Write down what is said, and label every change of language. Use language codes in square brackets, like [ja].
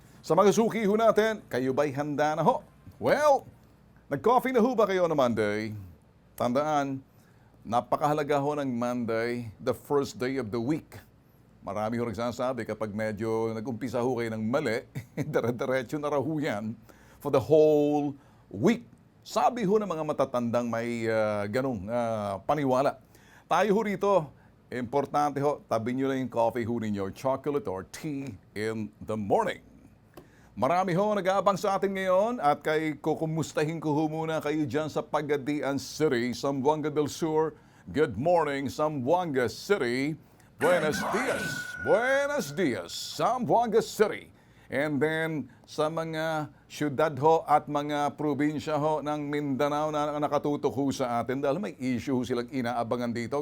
[tl] Sa mga suki ho natin, kayo ba'y handa na ho? Well, nag-coffee na ho ba kayo na Monday? Tandaan, napakahalaga ho ng Monday, [en] the first day of the week. [tl] Marami ho nagsasabi kapag medyo nag-umpisa ho kayo ng mali, dire-diretso na raw ho yan [en] for the whole week. [tl] Sabi ho ng mga matatandang may ganong paniwala. Tayo ho rito, importante ho, tabi nyo lang yung coffee ho ninyo, [en] chocolate or tea in the morning. [tl] Marami ho nag-aabang sa atin ngayon at kay kukumustahin ko ho muna kayo dyan sa Pagadian City, Zamboanga del Sur. [en] Good morning, Zamboanga City. [es] Buenos dias. Buenos dias, Zamboanga City. [tl] And then sa mga syudad ho at mga probinsya ho ng Mindanao na nakatutok ho sa atin dahil may issue ho silang inaabangan dito.